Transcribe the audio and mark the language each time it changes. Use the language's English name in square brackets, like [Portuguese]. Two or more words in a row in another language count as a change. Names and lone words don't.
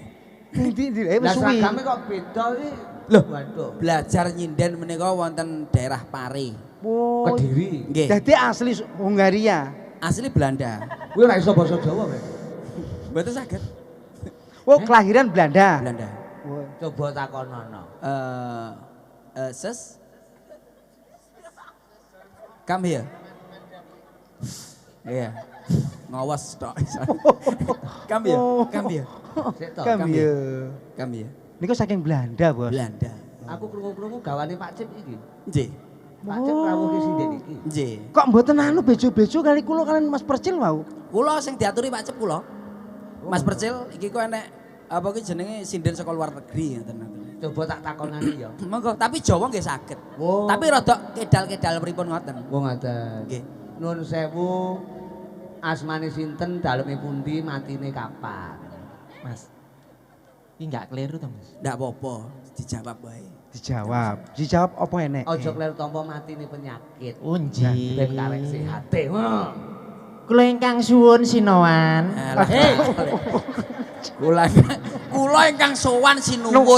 [Javanese] Ndi Lah wis suwi. seragame kok beda iki? Loh, waduh. belajar nyinden menika wonten daerah Pare. Oh, Kediri. Nggih. dadi asli Hungaria. Asli Belanda. Kuwi ora iso basa Jawa, Mas. Mboten saged. Oh, kelahiran Belanda. Belanda. Oh. Coba takonono. [English] Sis. Come here. [Javanese] Iya. Ngawas tok. [English] Come here. Come here. [Javanese] Sik to. [English] Kam Kam [Javanese] ya. [English] Come here. [Javanese] Niku saking Belanda, Bos. Belanda. Aku krungu-krungu gawane Pak Cip iki. Nggih. Pak Cip rawuh ki sinden iki. Nggih. Kok mboten anu bejo-bejo kali kula kalian Mas Percil mau? Kula sing diaturi Pak Cep kula. Mas Percil iki kok enek apa ki jenenge sinden saka luar negeri ngoten. Coba tak takonani ya. Monggo, tapi Jawa nggih saged. Oh. Tapi rada kedal-kedal pripun ngoten. Wong ngaten. Nggih. Nun sewu asmane sinten, daleme pundi, matine kapan? Mas, [Indonesian] ini nggak keliru toh Mas? [Javanese] Ndak apa-apa, dijawab wae. Dijawab. Dijawab apa enek? Aja kleru tampa matine penyakit. Unji. Ben karek sehate. Ngono. Kula ingkang suwun sinowan. Kula ingkang sowan sinuwun.